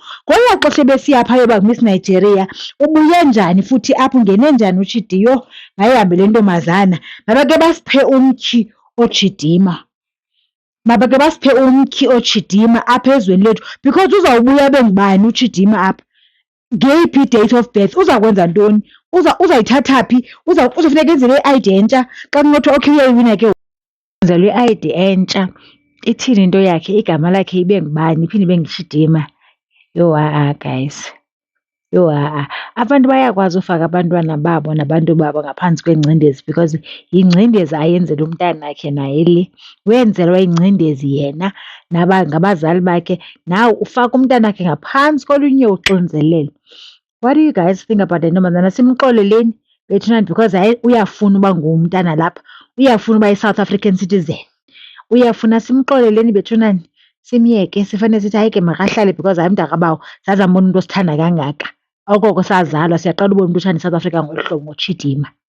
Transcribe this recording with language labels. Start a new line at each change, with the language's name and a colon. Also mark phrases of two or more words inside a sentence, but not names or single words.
Xhosa: Ngolaa xesha ebesiya phaa yoba Miss Nigeria ubuye njani futhi apho ungene njani uTshidi, yho mayihambe le ntombazana. Mabake basiphe umtyhi oJidima, mabake basiphe umtyhi oJidima apha ezweni lethu because uzawubuya abe ngubani uJidima apha, ngeyiphi i-
English: date of birth,
Xhosa: uzakwenza ntoni, uzayithatha phi, uzofuneka enzelwe i-ID entsha xa kunothiwa okay uyayiwina ke enzelwe i-ID entsha. Ithini into yakhe, igama lakhe ibe ngubani, iphinde ibe nguTshidima. Yho ha-a guys, yho ha-a. Abantu bayakwazi ufaka abantwana babo nabantu babo ngaphantsi kwengcindezi because yingcindezi ayenzela umntanakhe naye le, wenzelwa ingcindezi yena ngabazali bakhe. Nawe ufaka umntanakhe ngaphantsi kolunye uxinzelelo.
English: What do you guys think about
Xhosa: le ntombazana? Simxoleleni bethunani because hayi uyafuna uba ngumntana lapha, uyafuna uba yi-
English: South African citizen,
Xhosa: uyafuna. Simxoleleni bethunani, simyeke. Sifanele sithi hayi ke makahlale because hayi mntakabawo sazambona umntu osithanda kangaka, okoko sazalwa siyaqala ubona umntu othanda iSouth Africa ngolu hlobo ngoTshidima.